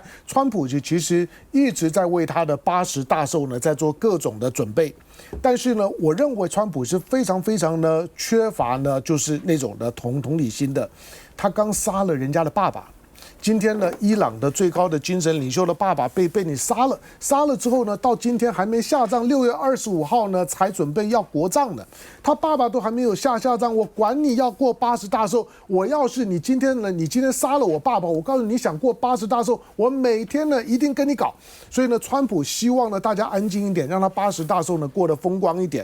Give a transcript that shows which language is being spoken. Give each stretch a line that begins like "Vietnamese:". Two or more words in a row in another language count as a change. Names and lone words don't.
Chinese: 川普其實一直在為他的80大壽呢在做各種的準備，但是呢，我認為川普是非常呢缺乏呢就是那種的同理心的。他剛殺了人家的爸爸。今天呢，伊朗的最高的精神領袖的爸爸被你殺了之後呢，到今天還沒下葬，6月25號呢才準備要國葬呢。他爸爸都還沒有下葬，我管你要過80大壽，我要是你今天殺了我爸爸，我告訴你想過80大壽，我每天呢一定跟你搞。所以呢，川普希望呢大家安靜一點，讓他80大壽呢過得風光一點。